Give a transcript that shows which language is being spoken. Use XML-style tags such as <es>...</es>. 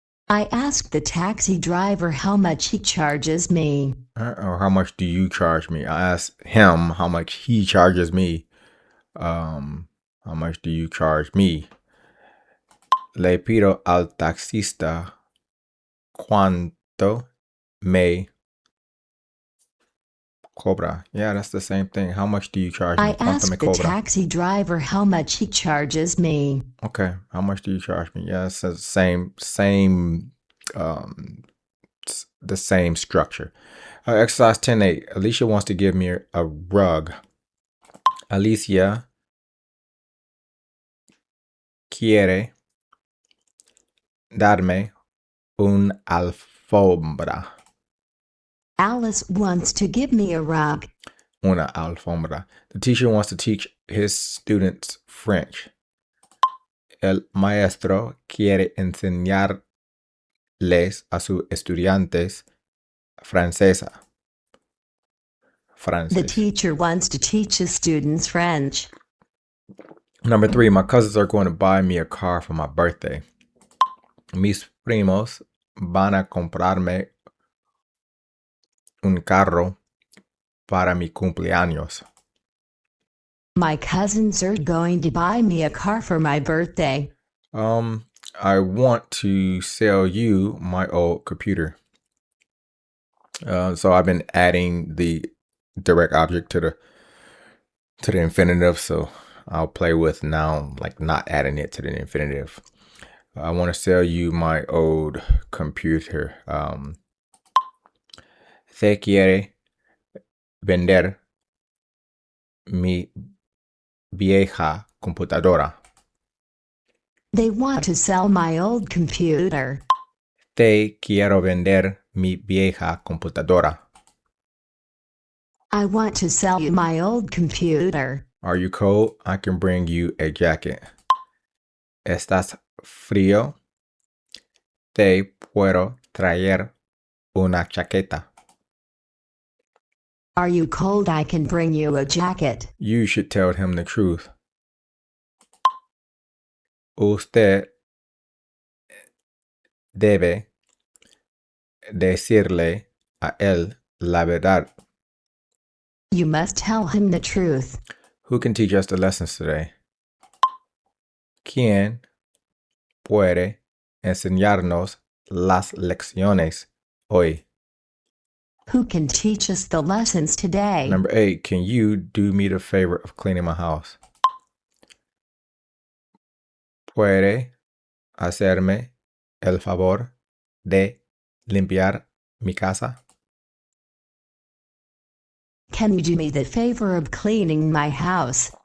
<en>I asked the taxi driver how much he charges me. Or how much do you charge me? I asked him how much he charges me. How much do you charge me?</en> <es>Le pido al taxista cuánto me cobra.</es> <en>Yeah, that's the same thing. How much do you charge me? I</en> <es>Cuánto me</es> <en>asked the</en> <es>cobra?</es> <en>taxi driver how much he charges me. Okay, how much do you charge me? Yeah, it's the same, um, the same structure. Exercise 10.8. Alicia wants to give me a rug.</en> <es>Alicia quiere darme un alfombra.</es> <en>Alice wants to give me a rug.</en> <es>Una alfombra.</es> <en>The teacher wants to teach his students French.</en> <es>El maestro quiere enseñarles a sus estudiantes francesa.</es> <en>The</en> <es>Francés.</es> <en>teacher wants to teach his students French. Number 3, my cousins are going to buy me a car for my birthday.</en> <es>Mis primos van a comprarme un carro para mi cumpleaños.</es> <en>My cousins are going to buy me a car for my birthday. I want to sell you my old computer. So I've been adding the direct object to the infinitive. So I'll play with now, like not adding it to the infinitive. I want to sell you my old computer.</en> <es>Se quiere vender mi vieja computadora.</es> <en>They want to sell my old computer.</en> <es>Te quiero vender mi vieja computadora.</es> <en>I want to sell you my old computer. Are you cold? I can bring you a jacket.</en> <es>¿Estás frío? Te puedo traer una chaqueta.</es> <en>Are you cold? I can bring you a jacket. You should tell him the truth.</en> <es>Usted debe decirle a él la verdad.</es> <en>You must tell him the truth. Who can teach us the lessons today?</en> <es>¿Quién puede enseñarnos las lecciones hoy?</es> <en>Who can teach us the lessons today? Number 8, can you do me the favor of cleaning my house?</en> <es>¿Puede hacerme el favor de limpiar mi casa?</es> <en>Can you do me the favor of cleaning my house?</en>